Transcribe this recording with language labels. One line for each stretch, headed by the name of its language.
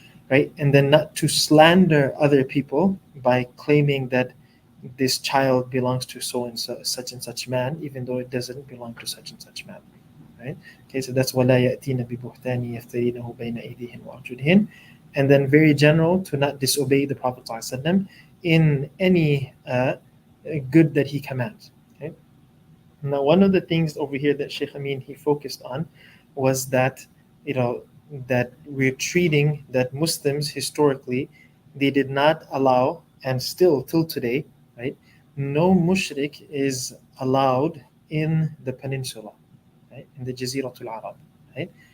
English: Right, and then not to slander other people by claiming that this child belongs to so and such man, even though it doesn't belong to such and such man. Right? Okay, so that's
Arabic: وَلَا يَأْتِينَ بِبُهْتَانٍ يَفْتَرِينَهُ بَيْنَ أَيْدِيهِنْ وَأَرْجُلِهِنْ.
English: And then very general, to not disobey the Prophet ﷺ in any good that he commands. Okay? Now, one of the things over here that Sheikh Amin, he focused on was that, that we're treating that Muslims historically, they did not allow, and still till today, right, no mushrik is allowed in the peninsula, right, in the Jaziratul Arab, right?